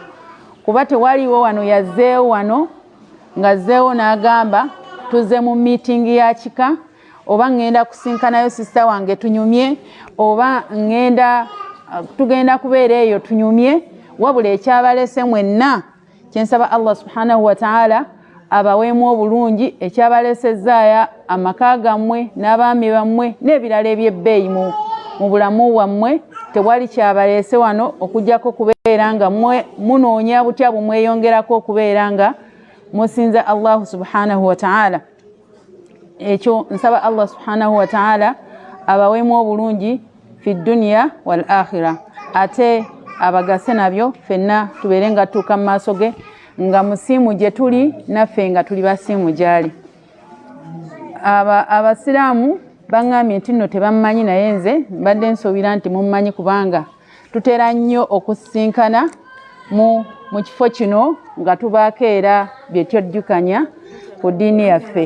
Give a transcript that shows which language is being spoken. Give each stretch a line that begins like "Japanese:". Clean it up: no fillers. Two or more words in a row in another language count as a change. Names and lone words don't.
Ganda: Kuba tewaliwo wano yazzeewo wano ng'azzeewo n'agamba tuzze mu miitingi ya kika oba ŋŋenda kusinkanayo sisita wange tunyumye oba tugenda kubeera eyo tunyumye, wabula ekyabalese mwenna kyensaba Allah
Arabic: سبحانه وتعالى
Ganda: abaweemu obulungi ekyabalesezzaaya amaka gammwe n'abaami bammwe n'ebirala eby'ebbeeyi mu bulamu bwammwe. Tewali kyabaleese wano okujjako kubeera nga munoonya butya bumweyongerako okubeera nga musinza Allah
Arabic: سبحانه وتعالى.
Ganda: Ekyo nsaba Allah
Arabic: سبحانه وتعالى
Ganda: abaweemu obulungi
Arabic: في الدنيا والآخرة,
Ganda: ate abagase nabyo fenna tubeere nga tuuka mu maaso ge nga musiimu gye tuli naffe nga tuli basiimu gyali. Abasiraamu baŋŋambye nti nno tebammanyi, naye nze mbadde nsuubira nti mummanyi kubanga tutera nnyo okusisinkana mu kifo kino nga tubaako era bye twejjukanya ku ddiini yaffe.